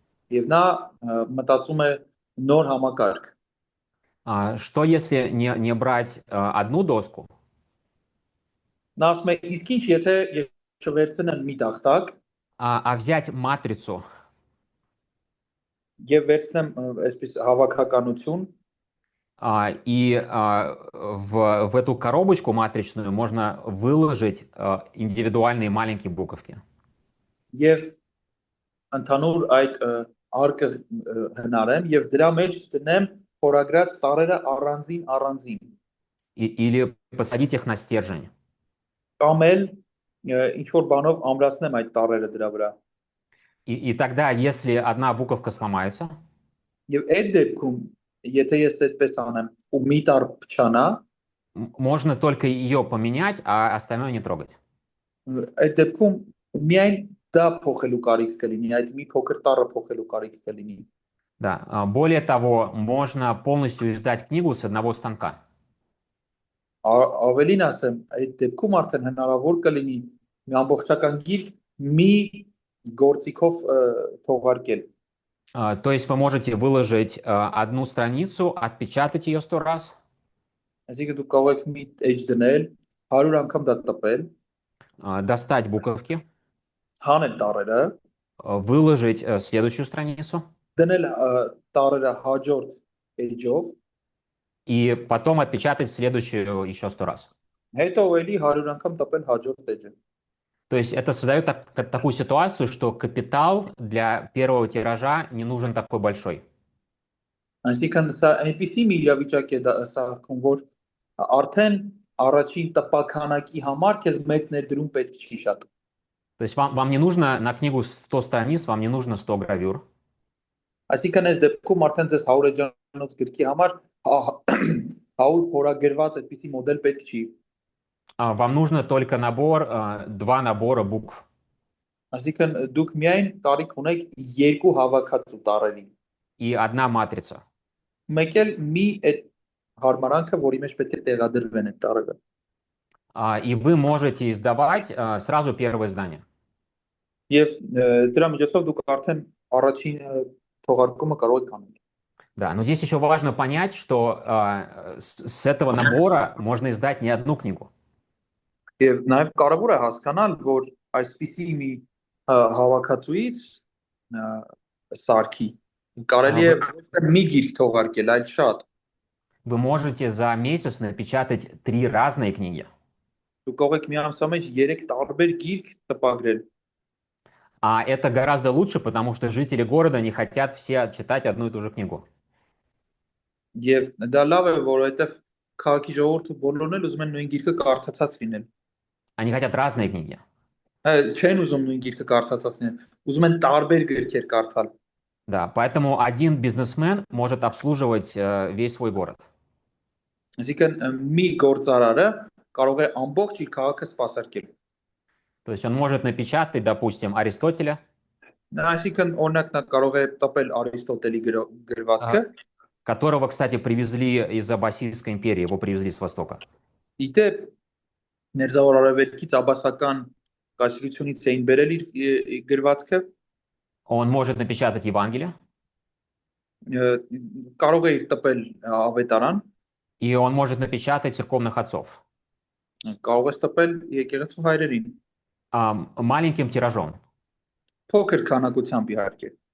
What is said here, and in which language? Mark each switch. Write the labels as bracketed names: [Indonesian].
[Armenian] Եվ նա մտածում է նոր համակարգ։ [Russian] Что если не брать одну доску, [Armenian] Նա ասում է, իսկ ինչ եթե չվերցնեմ մի տախտակ [Russian] а взять матрицу [Armenian] եւ վերցնեմ այսպես հավաքականություն [Russian] и в эту коробочку матричную можно выложить индивидуальные маленькие буковки. [Armenian] եւ ընդհանուր այդ արկը հնարեմ եւ դրա մեջ դնեմ փորագրած տարրերը առանձին [Russian] Или посадить их на стержень. [Armenian] կամ էլ ինչ որ բանով ամրացնեմ այդ տարրերը дրա վրա [Russian] И тогда, если одна буковка сломается, [Armenian] եւ այդ դեպքում եթե ես այդպես անեմ ու մի տառ փչանա [Russian] можно только ее поменять, а остальное не трогать. [Armenian] այդ դեպքում միայն դա փոխելու կարիք կլինի այդ մի փոքր տառը փոխելու կարիք կլինի [Russian] Да. Более того, можно полностью издать книгу с одного станка. [Armenian] Ավելին ասեմ այդ դեպքում արդեն հնարավոր կլինի մի ամբողջական գիրք մի գործիքով թողարկել [Russian] То есть вы можете выложить одну страницу, отпечатать ее 100 раз, [Armenian] Այսինքն դուք կարող եք մի էջ դնել 100 անգամ դա տպել [Russian] достать буковки, [Armenian] հանել տարրերը [Russian] выложить следующую страницу [Armenian] դնել տարրերը հաջորդ էջով [Russian] и потом отпечатать следующую еще 100 раз. [Armenian] հետո էլի 100 անգամ տպել հաջորդ էջը [Russian] То есть это создает такую ситуацию, что капитал для первого тиража не нужен такой большой. [Armenian] Այսինքն սա այնպիսի մի իրավիճակ է սարքում որ արդեն առաջին տպականակի համար քեզ մեծ ներդրում պետք չի շատ [Russian] То есть вам не нужно на книгу 100 страниц, вам не нужно 100 гравюр. [Armenian] Այսինքն այս դեպքում արդեն ձեզ 100 էջանոց գրքի համար 100 փորագրված այդպիսի մոդել պետք չի [Russian] Вам нужно только два набора букв [Armenian] Այսինքն դուք միայն կարիք ունեք երկու հավաքածու տառերի։ [Russian] и одна матрица. [Armenian] Մեկ էլ մի այդ հարմարանքը, որի մեջ պետք է տեղադրվեն այդ տառերը։ [Russian] И вы можете издавать сразу первое издание. [Armenian] Եվ դրա միջոցով դուք արդեն առաջին թողարկումը կարող եք անել։ [Russian] Да, но здесь еще важно понять, что с этого набора можно издать не одну книгу. [Armenian] Եվ նաև կարևոր է հասկանալ, որ այսպիսի մի հավաքածուից սարքի կարելի է ոչ թե մի գիրք թողարկել, այլ շատ։ [Russian] Вы можете за месяц напечатать 3 разные книги. [Armenian] Դուք կարող եք մի ամսվա մեջ 3 տարբեր գիրք տպագրել։ [Russian] А это гораздо лучше, потому что жители города не хотят все читать одну и ту же книгу. [Armenian] Եվ դա լավ է, որովհետև քաղաքի ժողովուրդը բոլորն էլ ուզում են նույն գիրքը կարդացած լինել։ [Russian] Они хотят разные книги. [Armenian] Չեն ուզում նույն գիրքը կարդացած լինել, ուզում են տարբեր գրքեր կարդալ։ [Russian] Да, поэтому один бизнесмен может обслуживать весь свой город. [Armenian] Այսինքն մի գործարարը կարող է ամբողջ իր քաղաքը սպասարկել։ [Russian] То есть он может напечатать, допустим, Аристотеля, [Armenian] Այսինքն օրինակ նա կարող է տպել Արիստոտելի գրվածքը, [Russian] которого, кстати, привезли из Аббасидской империи, его привезли с Востока. [Armenian] Իդեպ Մերձավոր Արևելքից Աբասական կայսրությունից էին բերել իր գրվածքը, [Russian] Он может напечатать Евангелие, [Armenian] կարող է իր տպել ավետարան, [Russian] и он может напечатать церковных отцов [Armenian] կարող է տպել եկեղեցու հայրերին, [Russian] маленьким тиражом, [Armenian] փոքր քանակությամբ իհարկե,